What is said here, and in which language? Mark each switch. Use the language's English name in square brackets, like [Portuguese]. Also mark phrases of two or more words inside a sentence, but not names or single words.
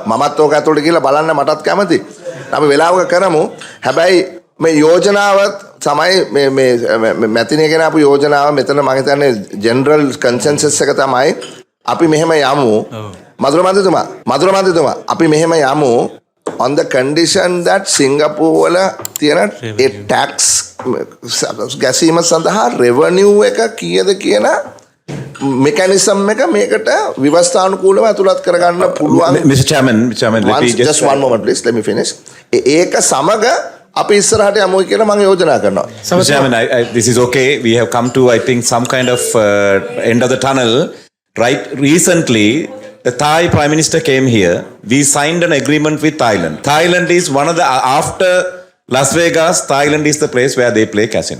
[Sinhala] මමත් ඕක ඇතුළට ගිහිල්ලා බලන්න මටත් කැමතියි. අපි වෙලාවක කරමු. හැබැයි මේ යෝජනාවත් තමයි මේ මැතිනේ ගැන අපු යෝජනාව මෙතන මම හිතන්නේ [English] general consensus [Sinhala] එක තමයි අපි මෙහෙම යමු. මధుර මන්ත්‍රීතුමා අපි මෙහෙම යමු [English] on the condition that [Sinhala] Singapore වල තියෙන ඒ tax ගැසීම සඳහා revenue එක කීයද කියන mechanism එක මේකට විවස්ථානුකූලව ඇතුළත් කරගන්න පුළුවන්. [English] Mr. Chairman, let me just one moment please, let me finish. [Sinhala] ඒක සමග අපි ඉස්සරහට යමු කියලා මම යෝජනා කරනවා. [English] Mr. Chairman, this is okay. We have come to, I think, some kind of end of the tunnel. Right, recently, the Thai Prime Minister came here. We signed an agreement with Thailand. Thailand is one of the, after Las Vegas, Thailand is the place where they play casino.